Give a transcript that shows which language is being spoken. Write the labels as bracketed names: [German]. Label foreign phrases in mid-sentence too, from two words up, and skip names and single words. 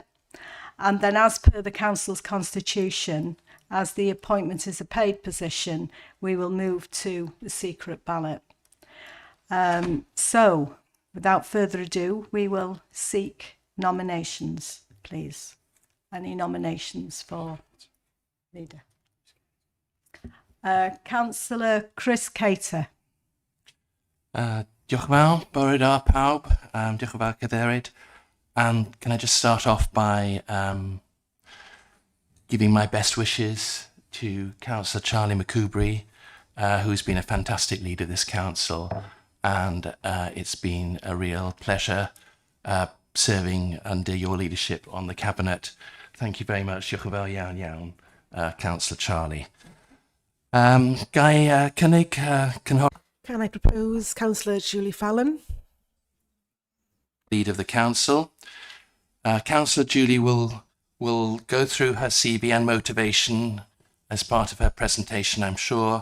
[English] And then, as per the council's constitution, as the appointment is a paid position, we will move to the secret ballot. So, without further ado, we will seek nominations, please. Any nominations for leader? Councillor Chris Cater. [Welsh] Diolch yn fawr, bore da pawb, diolch yn fawr cadeirydd. [English] And can I just start off by giving my best wishes to Councillor Charlie McCoubry, who's been a fantastic leader of this council, and it's been a real pleasure serving under your leadership on the cabinet. Thank you very much. [Welsh] Diolch yn fawr iawn iawn, [English] Councillor Charlie. Guy, Can I propose Councillor Julie Fallon? Lead of the council. Councillor Julie will go through her CV and motivation as part of her presentation, I'm sure.